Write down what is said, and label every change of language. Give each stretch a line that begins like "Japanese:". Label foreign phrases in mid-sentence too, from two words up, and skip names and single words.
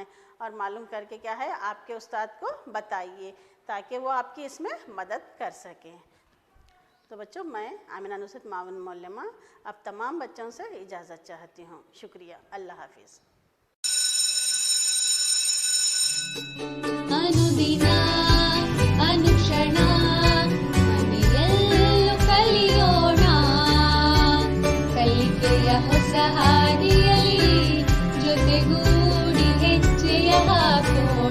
Urdu: اور معلوم کرکے کیا ہے آپ کے استاد کو بتائیے تاکہ وہ آپ کی اس میں مدد کر سکیں. تو بچوں میں آمنہ نصرت ماون مولما اب تمام بچوں سے اجازت چاہتی ہوں. شکریہ، اللہ حافظ.
Kannada: ಅನುದಿನ ಅನುಕ್ಷಣ ಮನೆಯಲ್ಲೂ ಕಲಿಯೋಣ, ಕಲಿಕೆಯ ಹೊಸ ಹಾದಿಯಲ್ಲಿ ಜೊತೆಗೂಡಿ ಹೆಜ್ಜೆಯ ಹಾಕೋಣ.